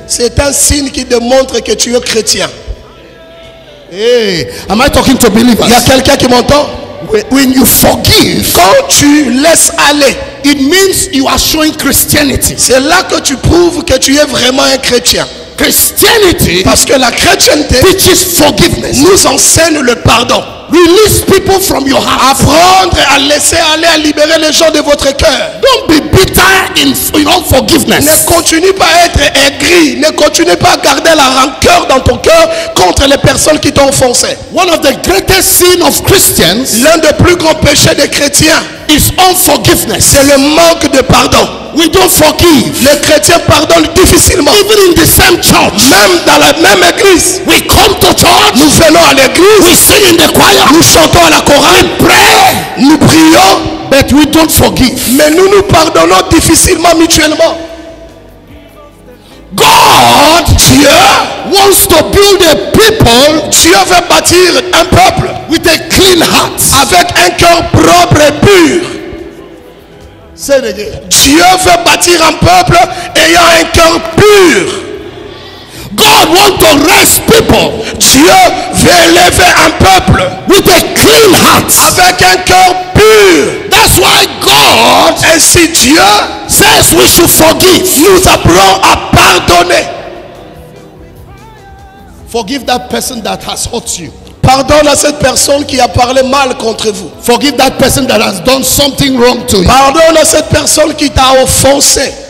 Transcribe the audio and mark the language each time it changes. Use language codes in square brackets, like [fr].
[fr] c'est un signe qui démontre que tu es chrétien. [en] Hey, am I talking to believers? [fr] Il y a quelqu'un qui m'entend? [en] When you forgive, [fr] Quand tu laisses aller, [en] it means you are showing Christianity. [fr] c'est là que tu prouves que tu es vraiment un chrétien. [en] Christianity [fr] Parce que la chrétienté [en] teaches forgiveness. [fr] nous enseigne le pardon. [en] Release people from your heart. [fr] Apprendre à laisser aller, à libérer les gens de votre cœur. [en] Don't be bitter in unforgiveness. [fr] Ne continue pas à être aigri. Ne continue pas à garder la rancœur dans ton cœur contre les personnes qui t'ont offensé. [en] One of the greatest sins of Christians [fr] L'un des plus grands péchés des chrétiens, [en] is unforgiveness. [fr] c'est le manque de pardon. [en] We don't forgive. [fr] Les chrétiens pardonnent difficilement. [en] Even in the same church, [fr] Même dans la même église. [en] we come to church, [fr] Nous venons à l'église. [en] we sing in the choir, [fr] Nous chantons à la chorale. [en] pray, [fr] Nous prions. [en] but we don't forgive. [fr] Mais nous nous pardonnons difficilement mutuellement. [en] God [fr] Dieu [en] wants to build a people [fr] Dieu veut bâtir un peuple [en] with a clean heart. [fr] avec un cœur propre et pur. [en] Say it again. [fr] Dieu veut bâtir un peuple ayant un cœur pur. [en] God wants to raise people [fr] Dieu veut élever un peuple [en] with a clean heart. [fr] avec un cœur pur. [en] That's why God [fr] Ainsi Dieu [en] says we should forgive. [fr] nous apprend à pardonner. [en] Forgive that person that has hurt you. [fr] Pardonne à cette personne qui a parlé mal contre vous. [en] Forgive that person that has done something wrong to you. [fr] Pardonne à cette personne qui t'a offensé.